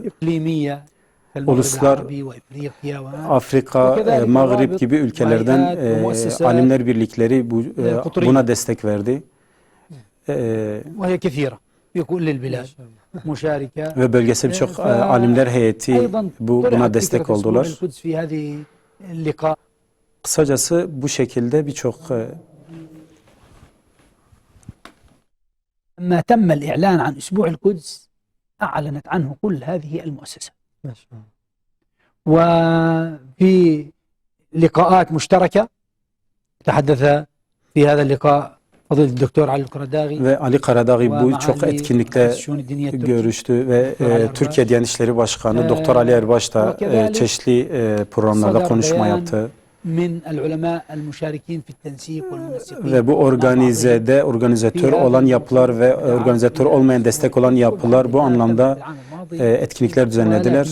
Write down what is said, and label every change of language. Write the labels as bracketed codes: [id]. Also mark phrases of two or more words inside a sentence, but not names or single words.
[tr] Uluslar, Afrika, Mağrib gibi ülkelerden alimler birlikleri buna destek verdi. Ve bölgesel birçok alimler heyeti buna destek oldular. Kısacası bu şekilde birçok [ar] لما تم الإعلان عن أسبوع القدس أعلنت عنه كل هذه المؤسسات. ما شاء الله. وفي لقاءات مشتركة تحدث في هذا اللقاء فضيلة الدكتور علي القرداغي [tr] Ve Ali Karadağ bu çok etkinlikte görüştü ve Türkiye Diyanet İşleri Başkanı Doktor Ali Erbaş da çeşitli programlarda konuşma yaptı. Ve bu organizatör olan yapılar ve organizatör olmayan destek olan yapılar bu anlamda etkinlikler düzenlediler.